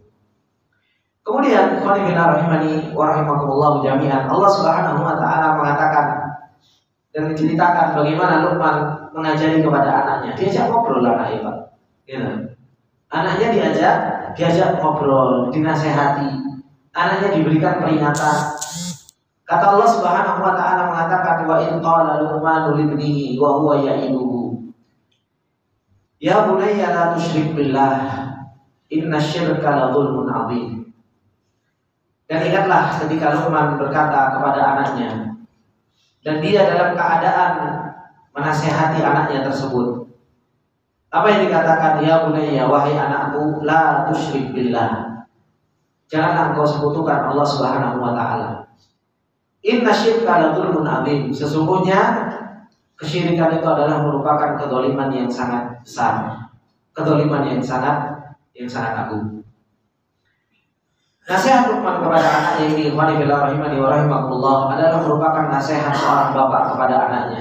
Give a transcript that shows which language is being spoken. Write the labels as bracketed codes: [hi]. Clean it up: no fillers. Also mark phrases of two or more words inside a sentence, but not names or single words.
[id] Kemudian [ar] كلنا رحمني ورحمكم الله جميعا, الله سبحانه وتعالى [id] mengatakan dan menceritakan bagaimana Luqman mengajari kepada anaknya. Diajak ngobrol anaknya, Pak. Ya. Anaknya diajak ngobrol, dinasehati. Anaknya diberikan peringatan. Kata [ar] الله سبحانه وتعالى [id] mengatakan [ar] وإذ قال لقمان لابنه وهو يعظه يا بني لا تشرك بالله إن الشرك لظلم عظيم. [id] Dan ingatlah ketika Luqman berkata kepada anaknya dan dia dalam keadaan menasehati anaknya tersebut. Apa yang dikatakan? [ar] يا بني, [id] wahai anakku, [ar] لا تشرك بالله. [id] Janganlah engkau sekutukan [ar] الله سبحانه وتعالى. إن الشرك لظلم عظيم. [id] Sesungguhnya kesyirikan itu adalah merupakan kedzaliman yang sangat besar. Kedzaliman yang sangat agung. Nasihat Luqman kepada anaknya ini, [ar] إخواني في الله رحمني ورحمكم الله, [id] adalah merupakan nasihat seorang bapak kepada anaknya.